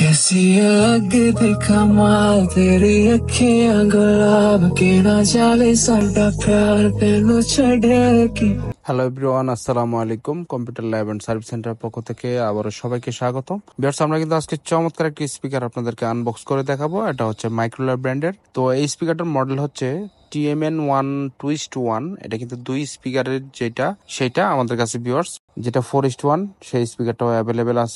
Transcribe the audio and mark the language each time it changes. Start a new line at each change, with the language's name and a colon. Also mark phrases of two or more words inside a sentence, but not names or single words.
Punjabi: ਕੈਸੀ ਅਲਗ ਦਿਖਾ ਮਾਲ ਤੇਰੀ ਅਖੀਆਂ ਗੁਲਾਬ ਕੇ ਨਾ ਜਾਵੇ ਸਾਡਾ ਪਿਆਰ ਤੈਨੂੰ ਛੱਡੇ ਕੀ।
English: Hello everyone,
Arabic: السلام عليكم.
Bangla: কম্পিউটার ল্যাব এন্ড সার্ভিস সেন্টার পক্ষ থেকে আবারও সবাইকে স্বাগত। ভিউয়ার্স, আমরা কিন্তু আজকে চমৎকার একটি স্পিকার আপনাদেরকে আনবক্স করে দেখাবো। এটা হচ্ছে মাইক্রোল্যাব ব্র্যান্ডের। তো এই স্পিকারটার মডেল হচ্ছে TMN1 Twist 1। এটা কিন্তু দুই স্পিকারের সেটা আমাদের কাছে ভিউয়ার্স, যেটা 4:1 সেই স্পিকারটাও অ্যাভেলেবেল আছে।